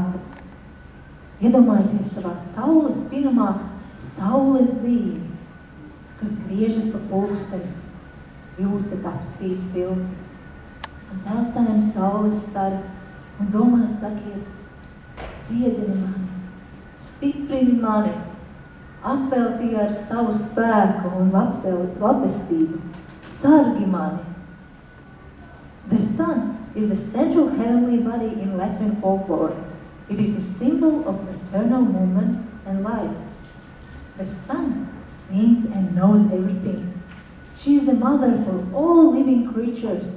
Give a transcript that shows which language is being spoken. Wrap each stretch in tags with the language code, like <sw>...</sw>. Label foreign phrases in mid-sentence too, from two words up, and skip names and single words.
<lv>Iedomājieties savā saules spinumā saules zīme, kas griežas pa pulksteni, jūta apspīd silti. Zeltaini saules stari un domās sakiet, dziedini mani, stiprini mani, apveltī ar savu spēku un labestību, sargi mani.</lv> <en>The sun is the central heavenly body in Latvian folklore. It is the symbol of eternal movement and life. The sun sees and knows everything. She is a mother for all living creatures.</en>